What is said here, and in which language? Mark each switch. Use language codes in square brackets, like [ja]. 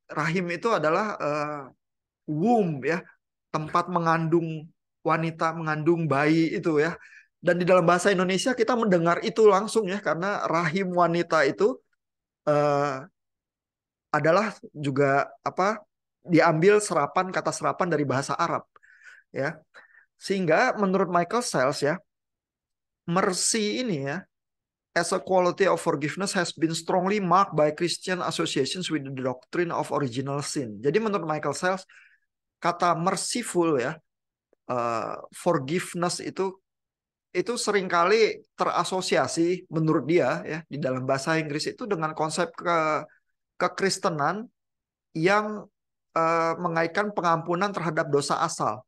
[id] Rahim itu adalah womb ya, tempat mengandung wanita mengandung bayi itu ya. Dan di dalam bahasa Indonesia kita mendengar itu langsung ya karena rahim wanita itu eh, adalah juga apa diambil kata serapan dari bahasa Arab ya. [en] Sehingga menurut Michael Stiles ya, mercy ini ya as a quality of forgiveness has been strongly marked by Christian associations with the doctrine of original sin. [id] Jadi menurut Michael Stiles kata merciful ya, forgiveness itu seringkali terasosiasi menurut dia ya di dalam bahasa Inggris itu dengan konsep kekristenan yang mengaitkan pengampunan terhadap dosa asal.